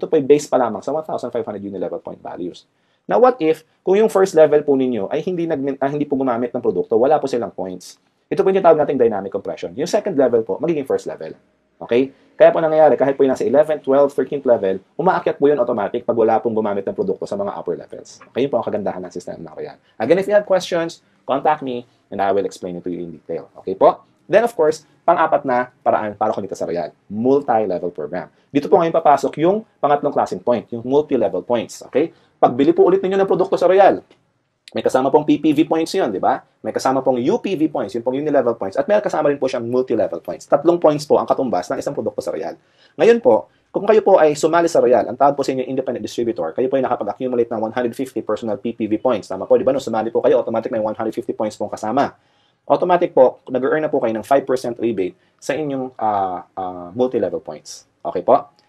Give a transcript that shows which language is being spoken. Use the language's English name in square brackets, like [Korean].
[Filipino] Ito po ay base pa lamang sa 1,500 uni-level point values. [English] Now, what if, [Filipino] kung yung first level po ninyo ay hindi po gumamit ng produkto, wala po silang points? Ito po yung tawag nating dynamic compression. Yung second level po, magiging first level. Okay? Kaya po nangyayari, kahit po yung nasa 11th, 12th, 13th level, umaakyat po yun automatic pag wala pong gumamit ng produkto sa mga [English] upper levels. [Filipino] Okay? Yun po ang kagandahan ng system ng Royal. [English] Again, if you have questions, contact me and I will explain it to you in detail. [Filipino] Okay po? Then, [English] of course, [Filipino] pang-apat na paraan para kumita sa Royal, [English] multi-level program. [Filipino] Dito po ngayon papasok yung pangatlong klaseng point, yung multi-level points. Okay? Pagbili po ulit ninyo ng produkto sa Royal, may kasama pong PPV points yun, di ba? May kasama pong UPV points, yun pong uni-level points, at may kasama rin po siyang multi-level points. 3 points po ang katumbas ng isang produkto sa Royal. Ngayon po, kung kayo po ay sumali sa Royal, ang tawag po sa inyo [English] independent distributor, [Filipino] kayo po ay nakapag-accumulate ng 150 [English] personal PPV points. [Filipino] Tama po, di ba? Nung sumali po kayo, automatic may 150 points pong kasama. Automatic po, nag-earn na po kayo ng 5% [English] rebate [Filipino] sa inyong [English] multi-level points. [Filipino] Okay po?